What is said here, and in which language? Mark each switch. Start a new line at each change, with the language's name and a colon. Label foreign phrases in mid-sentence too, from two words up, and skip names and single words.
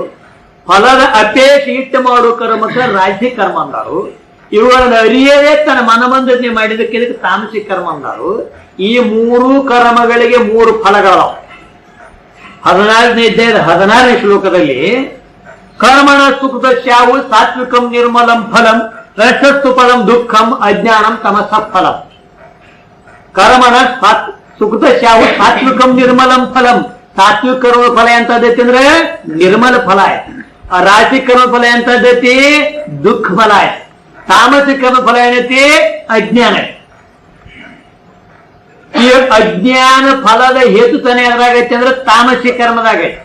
Kannada: ಫಲದ ಅಪೇಕ್ಷೆ ಇಟ್ಟು ಮಾಡುವ ಕರ್ಮಕ್ಕ ರಾಜಸಿಕ ಕರ್ಮ ಅಂದಾರು. ಇವುಗಳನ್ನು ಅರಿಯದೇ ತನ್ನ ಮನಬಂಧನೆ ಮಾಡಿದಕ್ಕೆ ಇದಕ್ಕೆ ತಾಮಸಿಕ ಕರ್ಮ ಅಂದಾರು. ಈ 3 ಕರ್ಮಗಳಿಗೆ 3 ಫಲಗಳವ. 14ನೇ ಅಧ್ಯಾಯದ 16ನೇ ಶ್ಲೋಕದಲ್ಲಿ
Sanskrit: ಕರ್ಮಣ ಸುಖದಶ್ಯಾವು ಸಾತ್ವಿಕಂ ನಿರ್ಮಲಂ ಫಲಂ ರಸಸ್ತು ಫಲಂ ದುಃಖಂ ಅಜ್ಞಾನಂ ತಮಸ ಫಲಂ. ಕರ್ಮಣ ಸುಖದಶ್ಯಾವು ಸಾತ್ವಿಕಂ ನಿರ್ಮಲಂ ಫಲಂ.
Kannada: ಸಾತ್ವಿಕ ಕರ್ಮ ಫಲ ಎಂತದೈತಿ ಅಂದ್ರೆ ನಿರ್ಮಲ ಫಲ ಆಯ್ತು. ರಾಜಸಿಕ ಕರ್ಮ ಫಲ ಎಂತದೈತಿ? ದುಃಖ ಫಲ ಆಯ್ತು. ತಾಮಸಿಕ ಕರ್ಮ ಫಲ ಏನೈತಿ? ಅಜ್ಞಾನ. ಈ ಅಜ್ಞಾನ ಫಲದ ಹೇತುತನ ಎದುರಾಗೈತಿ ಅಂದ್ರೆ ತಾಮಸಿಕ ಕರ್ಮದಾಗೈತಿ.